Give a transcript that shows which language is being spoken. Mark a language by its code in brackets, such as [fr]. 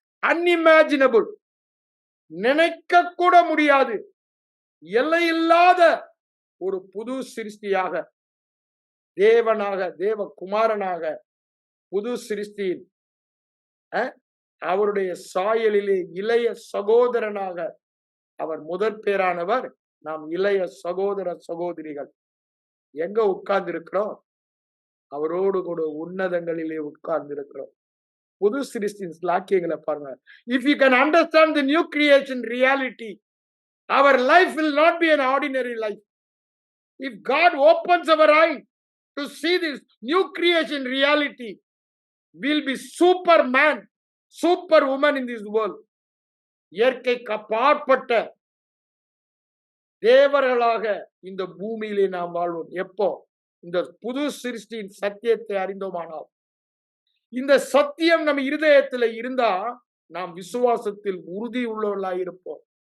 [ta] Unimaginable, நினைக்க கூட முடியாது, எல்லையில்லாத ஒரு புது சிருஷ்டியாக, தேவனாக, தேவகுமாரனாக, புது சிருஷ்டியில் அவருடைய சாயலிலே இளைய சகோதரனாக அவர் முதற் பேரானவர். நாம் இளைய சகோதர சகோதரிகள். எங்க உட்கார்ந்து இருக்கிறோம்? அவரோடு கூட உன்னதங்களிலே உட்கார்ந்து இருக்கிறோம். புது சிருஷ்டியின் ஸ்லாக்கியங்களை பாருங்க. [en] If you can understand the new creation reality, our life will not be an ordinary life. If God opens our eye to see this new creation reality, we'll be superman, superwoman in this world. [ta] இயற்கைக்கு அப்பாற்பட்ட தேவர்களாக இந்த பூமியிலே நாம் வாழ்வோம். எப்போ? இந்த புது சிருஷ்டியின் சத்தியத்தை அறிந்தோமானால். இந்த சத்தியம் நம்ம இருதயத்தில் இருந்தா நாம் விசுவாசத்தில் உறுதி உள்ளவர்களாக இருப்போம்.